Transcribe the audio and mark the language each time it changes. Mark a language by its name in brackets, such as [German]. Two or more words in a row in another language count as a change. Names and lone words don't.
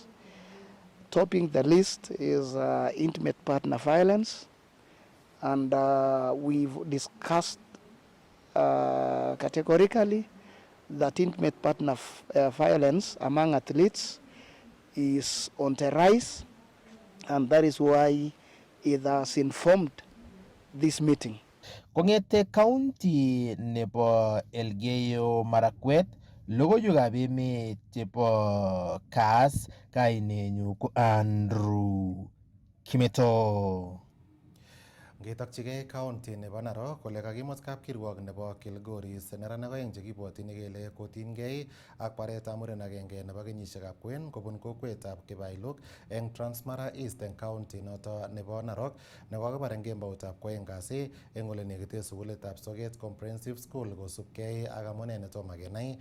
[English] Topping the list is intimate partner violence, and we've discussed categorically that intimate partner violence among athletes is on the rise, and that is why it has informed this meeting. [Kalenjin] Kongete county nebo Elgeyo Marakwet, logoiwekab emet chebo Kass, kainenyu ko Andrew Kimeto. Ngetokchigei county nebo Narok kole kakimut kapkirwok nebo Kilgoris neranik oeng chekibwotyin kele kotinygei ak baretab muren agenge nebo kenyisiekab kwen kobun kokwetab Kibailuk eng Transmara East eng county noto nebo Narok nekokibar eng kemboutab kwoeng kasi eng ole nekite sukulitab Soget Comprehensive School kosubkei ak amune netomo kenai.